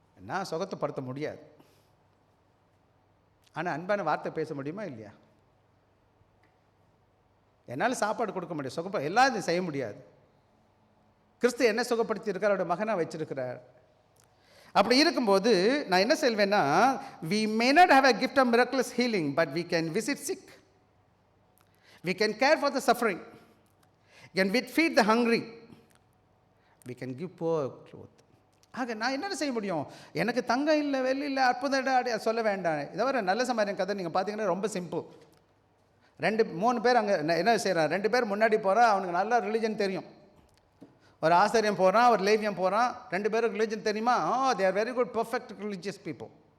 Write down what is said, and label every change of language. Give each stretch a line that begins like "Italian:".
Tamil: நான் சுகத்தைப்படுத்த முடியாது, ஆனால் அன்பான வார்த்தை பேச முடியுமா இல்லையா? என்னால் சாப்பாடு கொடுக்க முடியும், எல்லாம் இது செய்ய முடியாது. கிறிஸ்து என்ன சுகப்படுத்தி இருக்கார், அவருடைய மகனாக வச்சிருக்கிறார். அப்படி இருக்கும்போது நான் என்ன சொல்வேன்னா,
English: we may not have a gift of miraculous healing, but we can visit sick, we can care for the suffering. Can we feed the hungry? We can give poor clothes.
Tamil: ஆக நான் என்ன செய்ய முடியும்? எனக்கு தங்கம் இல்லை, வெள்ளி இல்லை, அற்புதம் சொல்ல வேண்டாம். இதை வர நல்ல சமாரியன் கதை நீங்கள் பார்த்தீங்கன்னா ரொம்ப சிம்பிள். 2-3 பேர் அங்கே என்ன செய்கிறான்? 2 பேர் முன்னாடி போகிறான். அவனுக்கு நல்லா ரிலிஜன் தெரியும். ஒரு ஆசிரியம் போகிறான், ஒரு லேவியம் போகிறான். 2 பேருக்கு ரிலிஜன் தெரியுமா?
English: They are very good perfect religious people.